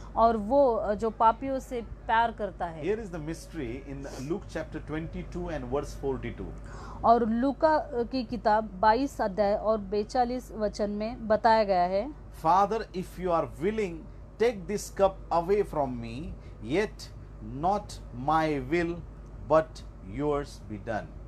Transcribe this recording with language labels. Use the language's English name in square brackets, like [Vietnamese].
[Hindi] और वो जो पापियों से प्यार करता है। [English] Here is the mystery in Luke chapter 22 and verse 42. [Hindi] और लूका की किताब 22 अध्याय और 42 वचन में बताया गया है, [English] Father, if you are willing, take this cup away from me, yet not my will, but yours be done.